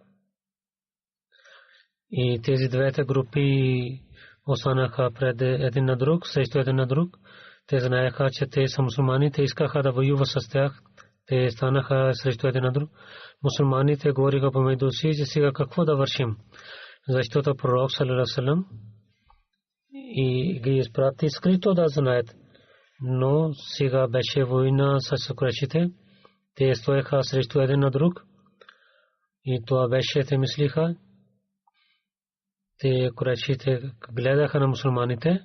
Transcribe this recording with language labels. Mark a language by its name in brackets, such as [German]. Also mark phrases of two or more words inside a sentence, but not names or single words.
[Bulgarian] И тези двете групи останаха пред един на друг, срещу един на друг. Те знаеха, че те са мусулмани, те искаха да воюват с тях. Те станаха срещу един на друг. Мусулманите говориха помежду си, че сега какво да вършим. Защото пророк [Arabic] صلى الله عليه وسلم [Bulgarian] и ги изпрати скрито да знаят. Но сега беше война с Курешите. Те стоеха срещу един на друг. И това беше, те мислиха. Те Курешите гледаха на мусулманите.